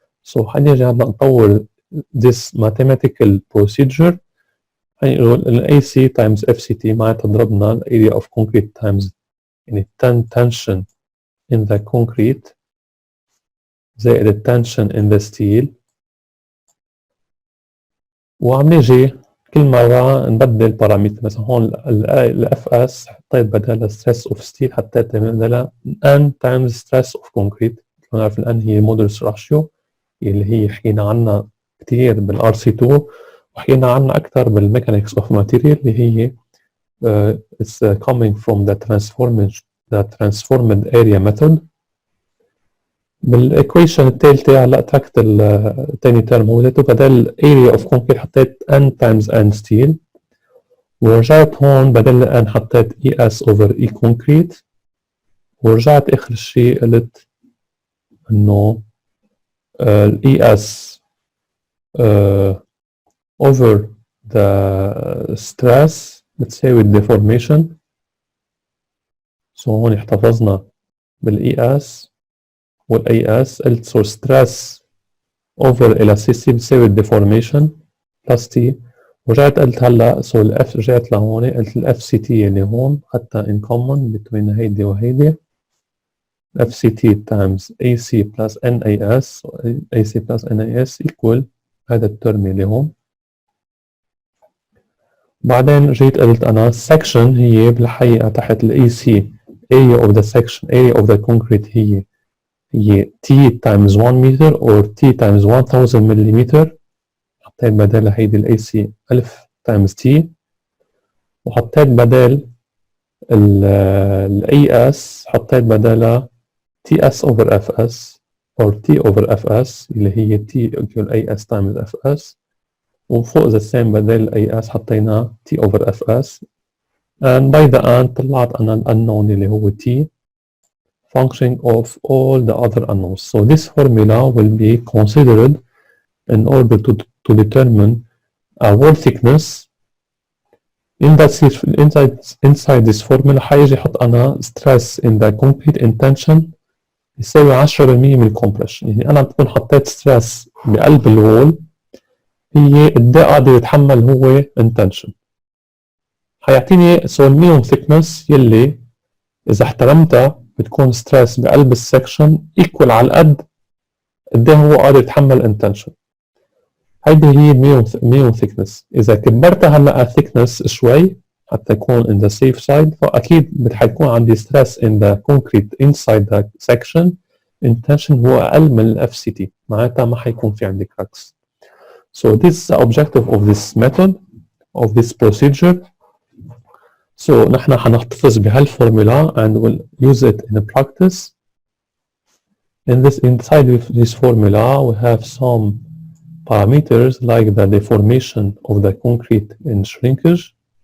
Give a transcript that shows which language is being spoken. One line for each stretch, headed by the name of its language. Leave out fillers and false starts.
English: so
Arabic: حنيجي هلا نطور
English: this mathematical procedure.
Arabic: هنقول ال AC times FCT معناتها ضربنا ال
English: area of concrete times
Arabic: يعني tension in the concrete زائد ال tension in the steel. وعم نيجي كل مرة نبدل بارامتر. مثلا هون ال FS حطيت بدالها stress of steel، حطيت بدالها N times stress of concrete. نعرف ال N هي modulus ratio اللي هي حكينا عنها كتير بال RC2 وحكينا عنها أكثر بالميكانيكس of material اللي هي
English: it's coming from the transformed area method.
Arabic: بالايكويشن الثالثة هلا تركت الثاني ترم هو بدل area of concrete حطيت N times N steel، ورجعت هون بدل N حطيت ES over E concrete، ورجعت آخر شيء قلت إنه ال ES over the stress بتساوي deformation. so هون احتفظنا بال ES وال AS. قلت so stress over elasticity بتساوي deformation plus T. ورجعت قلت هلا so ال F رجعت لهون قلت ال FCT اللي هون حتى in common between هيدي وهيدي FCT times AC plus NAS AC plus NAS equal هذا الترم اللي هون. بعدين جيت قلت أنا section هي بالحقيقة تحت ال AC
English: area of the section area of the concrete
Arabic: هي
English: T times 1 meter or T times 1000 millimeter.
Arabic: حطيت بدالها هيدي ال AC 1000 times T، وحطيت بدال ال AS حطيت بدالها TS over FS or T over FS اللي هي T equal AS times FS، وفوق the same بدال AS حطينا T over FS.
English: and by the end
Arabic: طلعت أنا
English: unknown اللي هو T function of all the other unknowns. so this formula will be considered in order to determine a wall thickness. inside this formula
Arabic: حيجي حط أنا
English: stress in the concrete in tension
Arabic: يساوي 10% من الكمبريشن. يعني أنا بكون حطيت stress بقلب الوول هي قد ايه قادر يتحمل هو in tension. حيعطيني so minimum thickness يلي إذا احترمتها بتكون stress بقلب السكشن equal على قد ايه هو قادر يتحمل in tension. هيدي هي minimum thickness. إذا كبرتها هلا thickness شوي حتى يكون
English: in the safe side
Arabic: فأكيد حيكون عندي stress in the concrete inside the section in tension هو أقل من ال FCT، معناتها ما حيكون في عندي cracks.
English: so this is the objective of this method of this procedure. so
Arabic: نحن حنحتفظ بهالفورمولا
English: and we'll use it in practice. inside this formula we have some parameters like the deformation of the concrete in shrinkage.